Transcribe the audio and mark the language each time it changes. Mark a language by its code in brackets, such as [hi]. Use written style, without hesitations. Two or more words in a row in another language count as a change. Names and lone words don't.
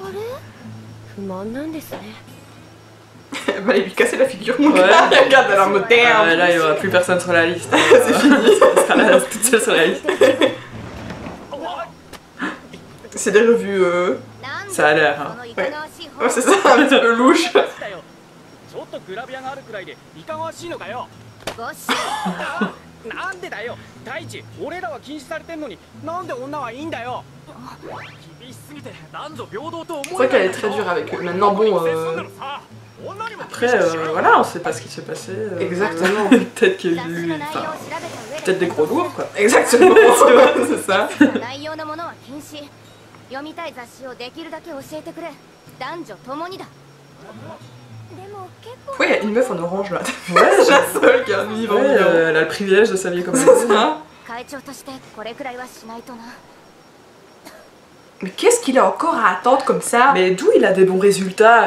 [fr] Elle va lui casser la figure. Ouais. Regarde, elle est en mode damn. Là il y aura plus personne sur la liste. C'est fini. Elle sera là toute seule sur la liste. C'est des revues. Ça a l'air. Hein. Ouais. Ouais, c'est ça, un petit peu louche. [ja] ちょっとグラビアがあるくらいでいかがわしいのかよ。なんでだよ。第一、俺らは禁止されてんのに、なんで女はいいんだよ。厳しすぎて男女平等と思う。 [fr] C'est vrai qu'elle est très dure avec eux. Maintenant bon. Après, voilà, on sait pas ce qui s'est passé. Exactement. Peut-être qu'il lui. Enfin, peut-être des gros lourds quoi. Exactement, c'est ça. [ja] 内容のものは禁止。読みたい雑誌をできるだけ教えてくれ。男女ともにだ。 [fr] Ouais, il y a une meuf en orange là. Ouais, c'est la seule qui a un vivant. Ouais, elle a le privilège de s'habiller comme c'est ça. Mais qu'est-ce qu'il a encore à attendre comme ça? Mais d'où il a des bons résultats?